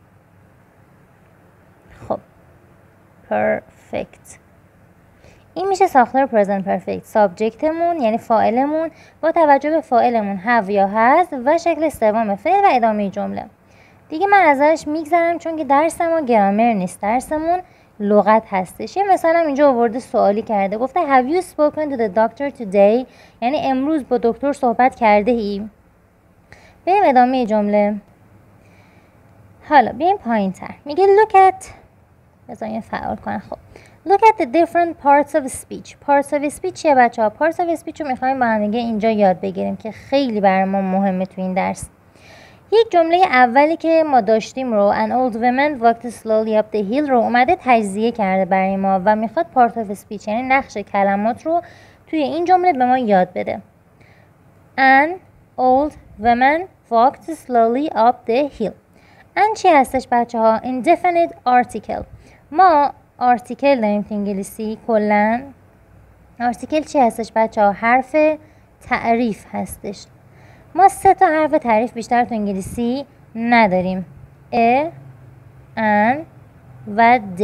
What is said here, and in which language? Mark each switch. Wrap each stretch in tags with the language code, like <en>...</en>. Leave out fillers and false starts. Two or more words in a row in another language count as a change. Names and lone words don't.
<fa>خب perfect این میشه ساختار</fa> <en>present perfect.</en> <fa>سابجکتمون یعنی فاعلمون با توجه به فاعلمون have یا has و شکل سوم فعل و ادامه جمله. دیگه من ازش میگذرم چون که درسمون گرامر نیست، درسمون لغت هستش. یه مثلا اینجا آورده سوالی کرده، گفته</fa> <en>have you spoken to the doctor today؟</en> <fa>یعنی امروز با دکتر صحبت کرده ای؟ بریم ادامه جمله. حالا بیایم پایین تر. میگه</fa> <en>look at،</en> <fa>بذاریم فعال کنم.</fa> <en>خب look at the different parts of speech. parts of speech</en> <fa>چیه بچه ها؟</fa> <en>parts of speech</en> <fa>رو میخوایم با هم دیگه اینجا یاد بگیریم که خیلی برای ما مهمه تو این درس. یک جمله اولی که ما داشتیم رو</fa> <en>an old woman walked slowly up the hill</en> <fa>رو اومده تجزیه کرده برای ما و میخواد</fa> <en>part of speech</en> <fa>یعنی نقش کلمات رو توی این جمله به ما یاد بده.</fa> <en>an old woman walked slowly up the hill.</en> <fa>an چی هستش بچه ها؟</fa> <en>indefinite article.</en> <fa>ما article داریم تو انگلیسی کلن. article چی هستش بچه ها؟ حرف تعریف هستش. ما 3 تا حرف تعریف بیشتر تو انگلیسی نداریم. ا، ان و د.</fa>